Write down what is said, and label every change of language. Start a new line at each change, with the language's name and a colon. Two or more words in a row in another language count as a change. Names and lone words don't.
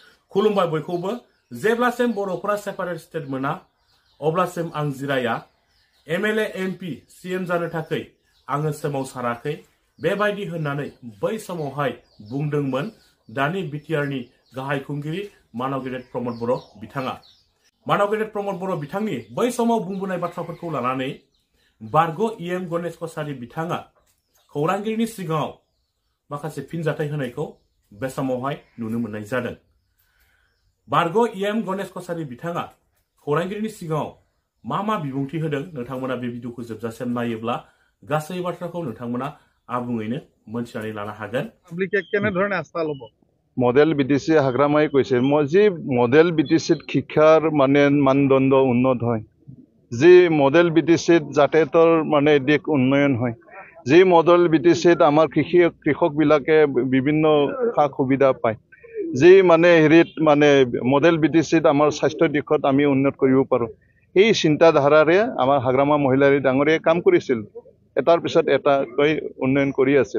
Bodo: खुलुमबाय बयखौबो जेब्लासिम बर'फोरा
English: separate state
Bodo: मोना अब्लासिम आं जिराया
English: MLA MP CM
Bodo: जानो थाखाय आङो सोमावसाराखै बेबायदि होननानै बै समावहाय बुंदोंमोन दानि बिटिआरनि गाहाय खुंगिरि मानव गेदेर प्रमद बर' बिथाङा मानव गेदेर प्रमद बर' बिथांनि बै समाव बुंबोनाय बाथ्राफोरखौ लानानै बारग' इएम गणेश कछारी बिथाङा खौरांगिरिनि सिगाङाव माखासे फिनजाथाय होनायखौ बे समावहाय नुनो मोननाय जादों। बारग' इएम गणेश कछारी बिथाङा खौरांगिरिनि सिगाङाव मा बिबुंथि होदों नोंथांमोना बे भिडिअखौ जोबजासिम नायोब्ला गासै बाथ्राखौ नोंथांमोना आबुङैनो मोनथिनानै लानो हागोन।
Assamese: পাব্লিকে কেনে ধৰণে আস্থা ল'ব মডেল বিটিসি হাগ্রামাই কৈছে যি মডেল বিটিসিত শিক্ষাৰ মানে মানদণ্ড উন্নত হয় যি মডেল বিটিসিত যাতায়াতৰ মানে দিক উন্নয়ন হয় যি মডেল বিটিসিত আমাৰ কৃষক বিলাকে বিভিন্ন সা সুবিধা পায় যি মানে হেৰিত মানে মডেল বিটিসিত আমাৰ স্বাস্থ্য দিশত আমি উন্নত কৰিব পাৰো এই চিন্তাধাৰাৰে আমাৰ হাগ্ৰামা মহিলাৰী ডাঙৰীয়ে কাম কৰিছিল এটাৰ পিছত এটা কৈ উন্নয়ন কৰি আছিল।